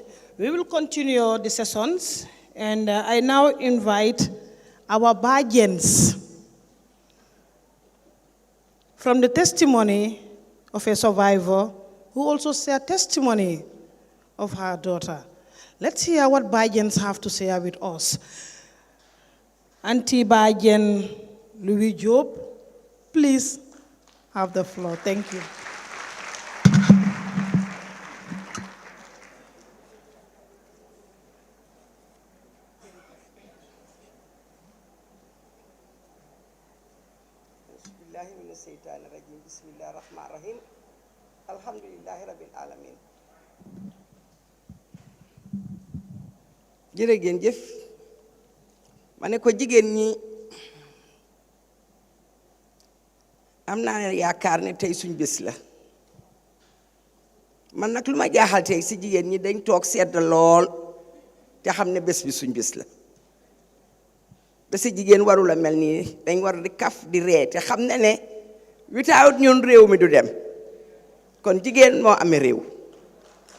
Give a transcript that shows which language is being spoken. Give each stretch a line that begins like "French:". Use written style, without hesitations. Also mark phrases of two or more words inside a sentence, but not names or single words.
English: We will continue the sessions, and I now invite our Bajens from the testimony of a survivor who also shared testimony of her daughter. Let's hear what Bajens have to share with us. Auntie Bajen Louis Job, please have the floor. Thank you.
Arabic: Bismillahirrahmanirrahim. الحمد لله رب العالمين.
Wolof: Jërëgeen jëf ma ne ko jigéen ñi am naa yaakaar ne tey suñ bés la man nag lu ma jaaxal tey si jigéen ñi dañ toog sedd lool te xam ne bés bi suñ bés la bési jigéen warula mel nii dañ war di kaf di ree te xam ne without ñun réew mi du dem kon jigéen moo amee réew